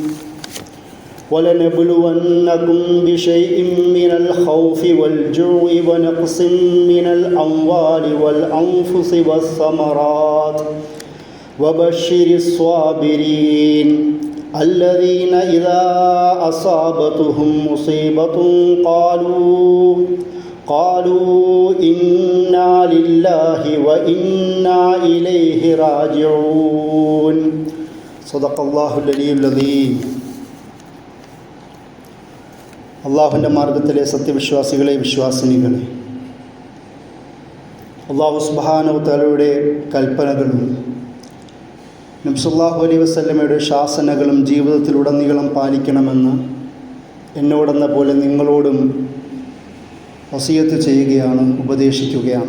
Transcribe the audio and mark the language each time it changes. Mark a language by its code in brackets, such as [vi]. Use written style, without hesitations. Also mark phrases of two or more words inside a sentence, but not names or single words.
[ar] ولنبلونكم بشيء من الخوف والجوع ونقص من الأموال والأنفس والثمرات وبشر الصابرين الذين إذا أصابتهم مصيبة قالوا إنا لله وإنا إليه راجعون. صدق الله العلي العظيم. [ml] അള്ളാഹുവിൻ്റെ മാർഗത്തിലെ സത്യവിശ്വാസികളെ വിശ്വാസിനികളെ, അള്ളാഹു [ar] سبحانه وتعالى [ml] കൽപ്പനകളും നബി [ar] صلى الله عليه وسلم [ml] ശാസനകളും ജീവിതത്തിലുടനീളം പാലിക്കണമെന്ന് എന്നോടെന്ന പോലെ നിങ്ങളോടും വസിയത്ത് ചെയ്യുകയാണ്, ഉപദേശിക്കുകയാണ്.